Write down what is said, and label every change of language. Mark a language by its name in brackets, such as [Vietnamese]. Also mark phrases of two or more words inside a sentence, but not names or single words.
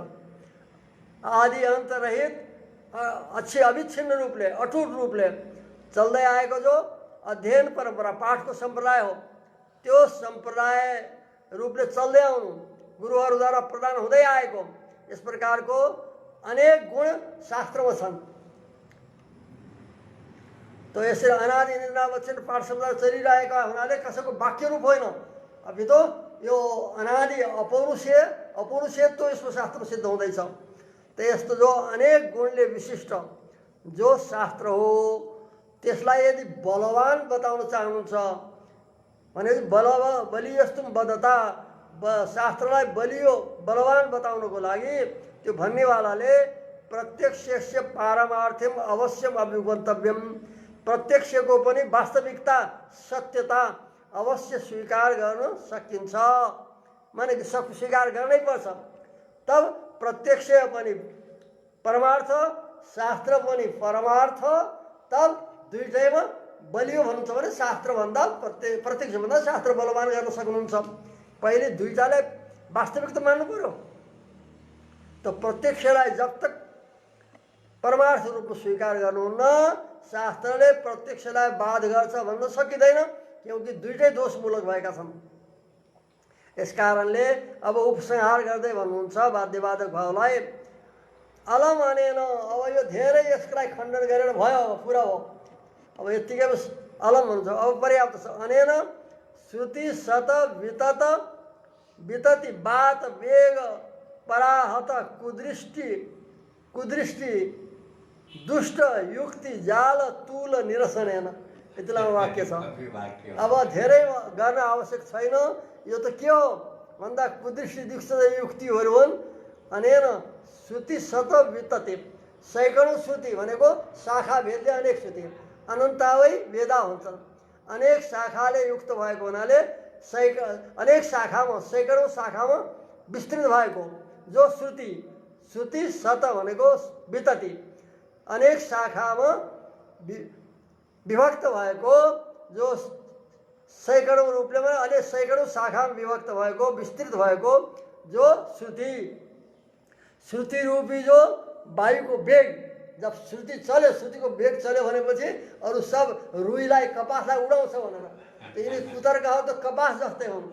[Nepali] आदि अन्त रहित अच्छे अविच्छिन्न रूपले अटुट रूपले चल्दै आएको जो अध्ययन परम्परा पाठको सम्प्रदाय हो, त्यो सम्प्रदाय रूपले चल्दै आउनु गुरुहरूद्वारा प्रदान हुँदै आएको यस प्रकारको अनेक गुण शास्त्रमा छन्। तो यसरी अनादि निरावच्छिन्न पाठ सम्प्रदाय चलिरहेका हुनाले कसैको वाक्य रूप होइन, [Hindi] अभी तो [Nepali] यो अनादि अपौरुषेयत्व यसको शास्त्रमा सिद्ध हुँदैछ। त यस्तो जो अनेक गुणले विशिष्ट जो शास्त्र हो त्यसलाई यदि बलवान बताउन चाहनुहुन्छ भने [Sanskrit] बलियस्तुम बदता, [Nepali] शास्त्रलाई बलवान बताउनको लागि त्यो भन्नेवालाले [Sanskrit] प्रत्यक्षस्य पारमार्थ्यम अवश्यम अभिगन्तव्यम, [Nepali] प्रत्यक्षको पनि वास्तविकता सत्यता अवश्य स्वीकार गर्न सकिन्छ, माने स्वीकार गर्नै पर्छ। तब प्रत्यक्ष पनि परमार्थ, शास्त्र पनि परमार्थ, तब दुईटैमा बलियो भन्नुहुन्छ भने शास्त्रभन्दा प्रत्यक्षभन्दा शास्त्र बलवान गर्न सक्नुहुन्छ। पहिले दुईटालाई वास्तविकता मान्नु पर्यो। त प्रत्यक्षलाई [Hindi] जब तक [Nepali] परमार्थ रूपमा स्वीकार गर्नुहुन्न, शास्त्रले प्रत्यक्षलाई बाध गर्छ भन्न सकिँदैन, क्योंकि दुईटै दोषमूलक भएका छन्। यस कारणले अब उपसंहार गर्दै भन्नुहुन्छ वाद्यवादक भावलाई, [Sanskrit] अलम अनेन, [Nepali] अब यो धेरै यसलाई खण्डन गरेर भयो, अब पुरा हो, अब यत्तिकै अलम हुन्छ, अब पर्याप्त छ। [Sanskrit] अनेन श्रुति शत वितत वितति बात वेग पराहत कुदृष्टि दुष्ट युक्ति जाल तूल निरसनेन, [Nepali] यति लामो वाक्य छ। अब धेरै गर्न आवश्यक छैन। यो त के हो भन्दा कुदृष्टि दुष्ट युक्तिहरू हुन्। [Sanskrit] अनेन श्रुति शत वितति, [Nepali] सैकडौँ श्रुति भनेको शाखा भेदले अनेक श्रुति, [Sanskrit] अनन्तावै वेदा [Nepali] हुन्छन्। अनेक शाखाले युक्त भएको हुनाले अनेक शाखामा सैकडौँ शाखामा विस्तृत भएको जो श्रुति शत भनेको वितति, अनेक शाखामा विभक्त भएको जो सैकडौँ रूपले अनेक सैकडौँ शाखामा विभक्त भएको विस्तृत भएको जो श्रुति रूपी जो वायुको वेग, जब श्रुति चल्यो, श्रुतिको वेग चल्यो भनेपछि अरू सब रुईलाई कपासलाई उडाउँछ भनेर, यिनी कुतर्कहरू त कपास जस्तै हुन्।